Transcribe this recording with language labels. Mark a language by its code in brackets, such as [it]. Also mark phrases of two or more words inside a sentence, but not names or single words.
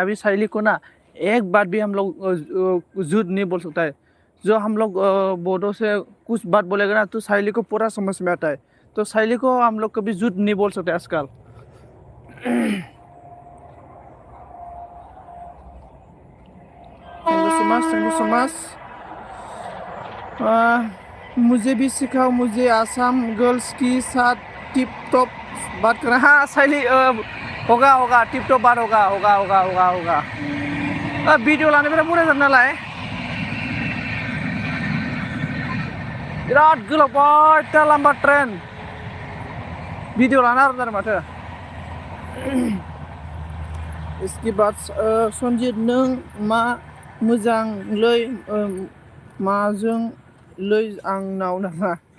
[hi] अभी शैली को ना एक बात भी हम लोग झूठ नहीं बोल सकता है। जो हम लोग बोर्डों से कुछ बात बोलेगा ना तो शैली को पूरा समझ में आता है। तो शैली को हम लोग कभी झूठ नहीं बोल सकते आजकल। [en] Thank you so much, thank you so much. [hi] मुझे भी सिखाओ, मुझे आसाम गर्ल्स के साथ [en] tip top [hi] बात करना। हाँ शैली, होगा होगा, [en] tip top [hi] बात होगा होगा होगा होगा होगा। वीडियो लाने मेरा पूरा करना लाए बिराद गोलाव इतना लंबा ट्रेन वीडियो लाना आरो माथो। [brx] इसके बाद सनजित नों मा मोजांलै माजों लै आंनाव नामा?